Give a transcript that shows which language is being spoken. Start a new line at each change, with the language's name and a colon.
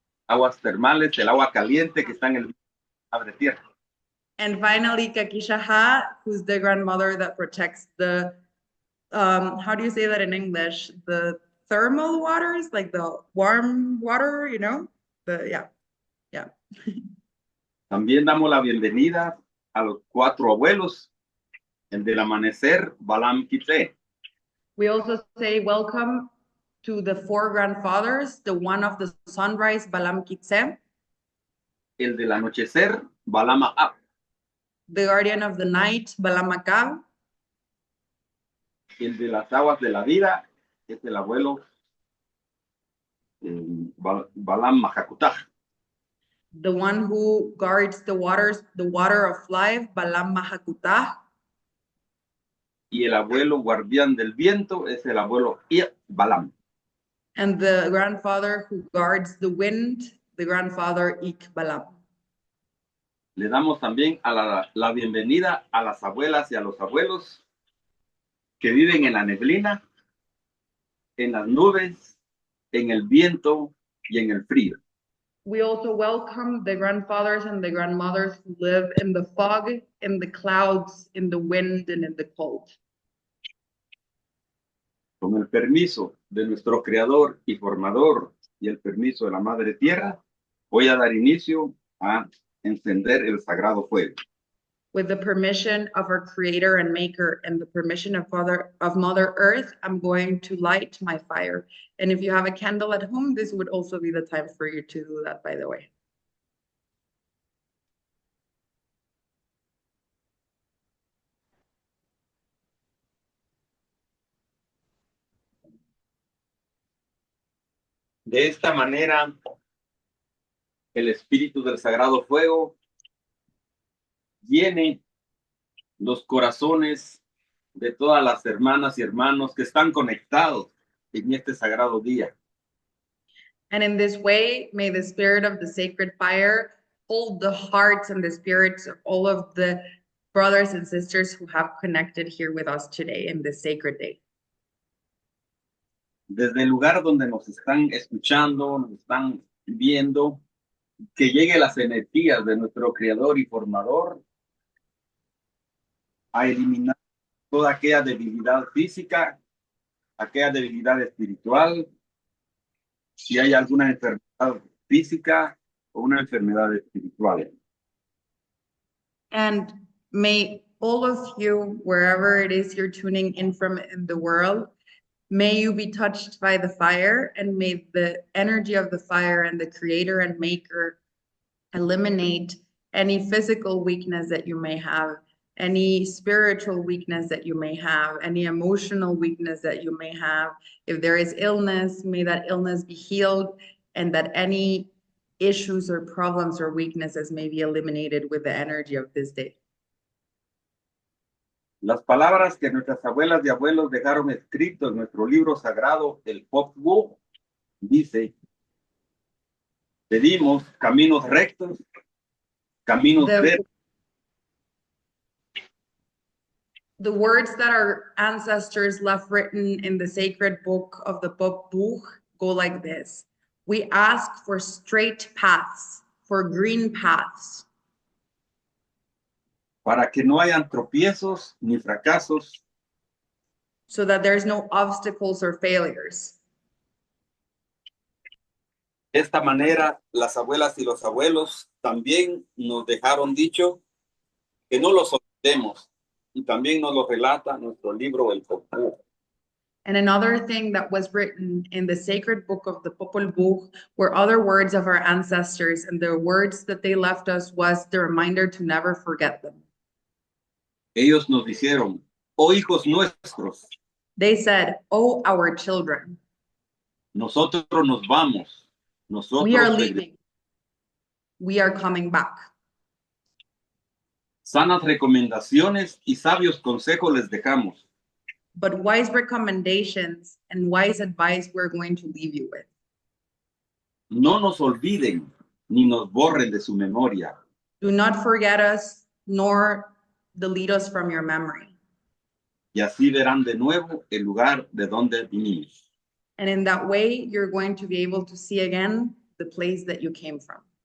Spanish: Aguas termales, el agua caliente que está en el Madre Tierra.
English: And finally, Kakishaha, who's the grandmother that protects the, how do you say that in English? The thermal waters, like the warm water, you know? Yeah.
Spanish: También damos la bienvenida a los cuatro abuelos, el del amanecer, Balam Kitse.
English: We also say welcome to the four grandfathers, the one of the sunrise, Balam Kitse,
Spanish: El del anochecer, Balama Ab.
English: the guardian of the night, Balam Akab,
Spanish: El de las aguas de la vida es el abuelo Balam Mahakutaj.
English: the one who guards the waters, the water of life, Balam Mahakutah,
Spanish: Y el abuelo guardián del viento es el abuelo Balam.
English: and the grandfather who guards the wind, the grandfather Ik Balam.
Spanish: Le damos también a la bienvenida a las abuelas y a los abuelos que viven en la neblina, en las nubes, en el viento y en el frío.
English: We also welcome the grandfathers and the grandmothers who live in the fog, in the clouds, in the wind, and in the cold.
Spanish: Con el permiso de nuestro creador y formador y el permiso de la Madre Tierra, voy a dar inicio a encender el sagrado fuego.
English: With the permission of our creator and maker and the permission of Mother Earth, I'm going to light my fire. And if you have a candle at home, this would also be the time for you to do that, by the way.
Spanish: De esta manera, el espíritu del sagrado fuego llene los corazones de todas las hermanas y hermanos que están conectados en este sagrado día.
English: And in this way, may the spirit of the sacred fire hold the hearts and the spirits of all of the brothers and sisters who have connected here with us today in this sacred day.
Spanish: Desde el lugar donde nos están escuchando, nos están viendo, que lleguen las energías de nuestro creador y formador a eliminar toda aquella debilidad física, aquella debilidad espiritual, si hay alguna enfermedad física o una enfermedad espiritual.
English: And may all of you, wherever it is you're tuning in from in the world, may you be touched by the fire, and may the energy of the fire and the creator and maker eliminate any physical weakness that you may have, any spiritual weakness that you may have, any emotional weakness that you may have. If there is illness, may that illness be healed, and that any issues or problems or weaknesses may be eliminated with the energy of this day.
Spanish: Las palabras que nuestras abuelas y abuelos dejaron escritos en nuestro libro sagrado, el Popol Vuh, dice: pedimos caminos rectos, caminos verdes.
English: The words that our ancestors left written in the sacred book of the Popol Vuh go like this: we ask for straight paths, for green paths,
Spanish: para que no hayan tropiezos ni fracasos,
English: so that there's no obstacles or failures.
Spanish: de esta manera, las abuelas y los abuelos también nos dejaron dicho que no los olvidemos, y también nos lo relata nuestro libro, el Popol Vuh.
English: And another thing that was written in the sacred book of the Popol Vuh were other words of our ancestors, and the words that they left us was the reminder to never forget them.
Spanish: Ellos nos dijeron: oh hijos nuestros,
English: They said, "Oh, our children,
Spanish: nosotros nos vamos,
English: we are
Spanish: nosotros
English: leaving. We are coming back.
Spanish: sanas recomendaciones y sabios consejos les dejamos.
English: But wise recommendations and wise advice we're going to leave you with.
Spanish: No nos olviden ni nos borren de su memoria.
English: Do not forget us, nor delete us from your memory.
Spanish: Y así verán de nuevo el lugar de donde vinimos.
English: And in that way, you're going to be able to see again the place that you came from.